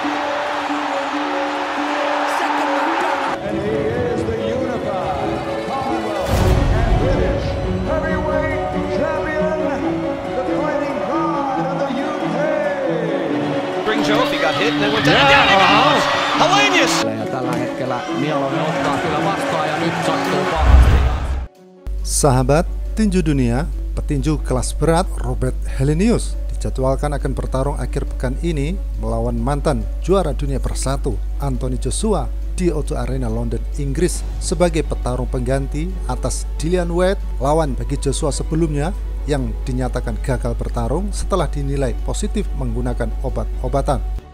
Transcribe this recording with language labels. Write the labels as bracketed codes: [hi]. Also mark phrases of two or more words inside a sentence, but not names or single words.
[en] And he is the unified Commonwealth and British heavyweight champion, the fighting pride of the UK. Brings off, he got hit and then went down. Down he goes! Helenius! [fi] Ja tällä hetkellä Mielonen ottaa kyllä vastaan ja nyt sattuu pahasti. [id] Sahabat tinju dunia, petinju kelas berat Robert Helenius dijadwalkan akan bertarung akhir pekan ini melawan mantan juara dunia #1 Anthony Joshua di O2 Arena London, Inggris sebagai petarung pengganti atas Dillian Whyte, lawan bagi Joshua sebelumnya yang dinyatakan gagal bertarung setelah dinilai positif menggunakan obat-obatan.